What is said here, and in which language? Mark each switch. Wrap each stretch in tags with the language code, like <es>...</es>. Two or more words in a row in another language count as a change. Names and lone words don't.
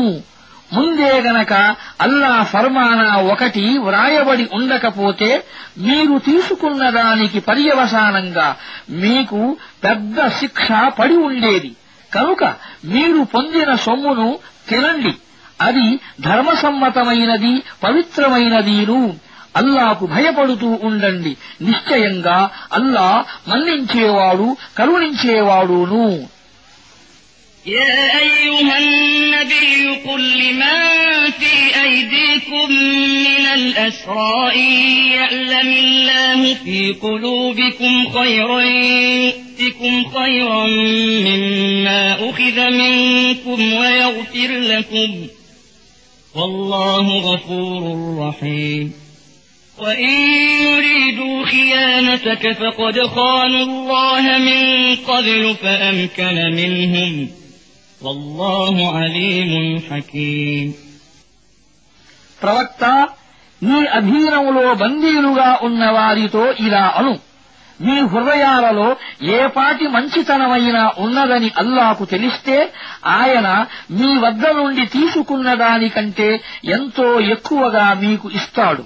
<te>ముందే గనక అల్లాహ్ ఫర్మానా ఒకటి వ్రాయబడి ఉండకపోతే మీరు తీసుకున్న దానికి పర్యవసానంగా మీకు పెద్ద శిక్ష పడి ఉండేది. కనుక మీరు పొందిన సొమ్మును తినండి, అది ధర్మసమ్మతమైనది, పవిత్రమైనదీను. అల్లాకు భయపడుతూ ఉండండి. నిశ్చయంగా అల్లాహ్ మన్నించేవాడు, కరుణించేవాడును.</te> <ar>يا أيها النبي قل لمن في أيديكم من الأسرى إن يعلم الله في قلوبكم خيرا يؤتكم خيرا مما أخذ منكم ويغفر لكم والله غفور رحيم وإن يريدوا خيانتك فقد خانوا الله من قبل فأمكن منهم والله عليم حكيم.</ar> <te>ప్రవక్త, నీ అధీనంలో బందీలుగా ఉన్న వారితో ఇలా అను: మీ హృదయాలలో ఏపాటి మంచితనమైనా ఉన్నదని అల్లాకు తెలిస్తే ఆయన మీ వద్ద నుండి తీసుకున్న దానికంటే ఎంతో ఎక్కువగా మీకు ఇస్తాడు.</te>